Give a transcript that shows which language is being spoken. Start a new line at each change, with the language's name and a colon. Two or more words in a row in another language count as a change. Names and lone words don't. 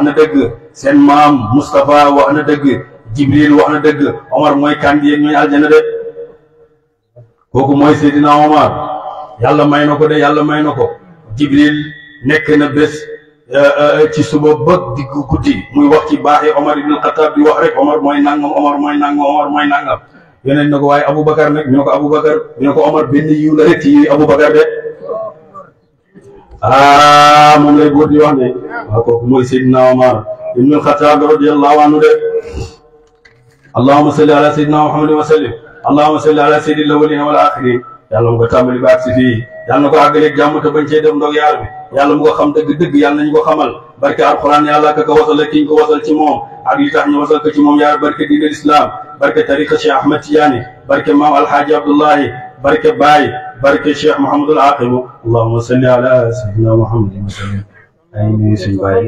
Wolof: na dëgg seen maam Moustapha wax na dëgg Jibril wax na dëgg Omar mooy kandi ñooy aljana de kooku mooy Seydina Omar yàlla may na ko de yàlla may na ko Jibril nekk na bés ci suba ba diggu guddi muy wax ci baaxee Omar ibn Khattab di wax rek Omar mooy nangam Omar mooy nangam Omar mooy nangam yeneen na ko waaye Aboubacar nag ñu ne ko Aboubacar ñu ne ko Omar benn yiw la rek ci yiw Aboubacar de moom lay góor di wax ne waaw kooku mooy
Arabic: Seydina Omar ibn Khattab رضي الله عنه de اللهم صل على سيدنا محمد وسلم اللهم صل على سيد الأولين والآخرين
Wolof: yàlla mu ko tàmbali ba agsi fii yàlla na ko àggaleeg jàmm te bañ cee def ndog yaar bi yàlla mu ko xam dëgg-dëgg yàlla nañu ko xamal barke alquran yàlla ka wasal ak ki ñu ko wasal ci moom ak li tax ñu wasal ko ci moom yaar barke
Arabic: دين الإسلام
Wolof: barke tariqa Cheikh Ahmed Tidiane barke maam alhaaji Abdullahi barke Baye barke Cheikh Mouhamadul Aqib
Arabic: اللهم صل على سيدنا محمد وسلم
Wolof: ay nuyu suñu Baye